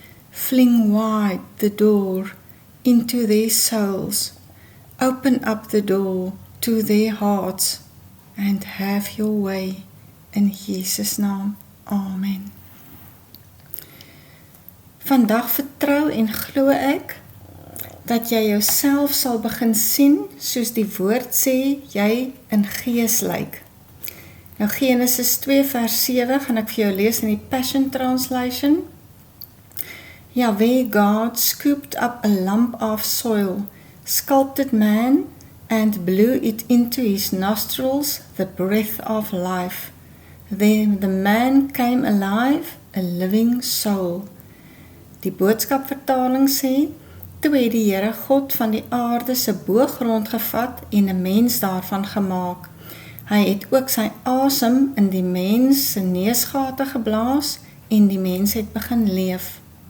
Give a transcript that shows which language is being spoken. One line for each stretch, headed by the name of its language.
English: Fling wide the door into their souls. Open up the door to their hearts and have your way.
Afrikaans: In Jesus' naam. Amen. Vandag vertrou en glo ek dat jy jouself sal begin sien soos die woord sê jy in gees lyk. Nou Genesis 2 vers 7 gaan ek vir jou lees in die Passion Translation.
English: Yahweh God scooped up a lump of soil, sculpted man, and blew it into his nostrils the breath of life. Then the man came alive, a living soul.
Afrikaans: Die boodskapvertaling sê, toe het die Here God van die aarde se boogrond gevat en 'n mens daarvan gemaak. Hy het ook sy asem in die mens se neusgate geblaas en die mens het begin leef.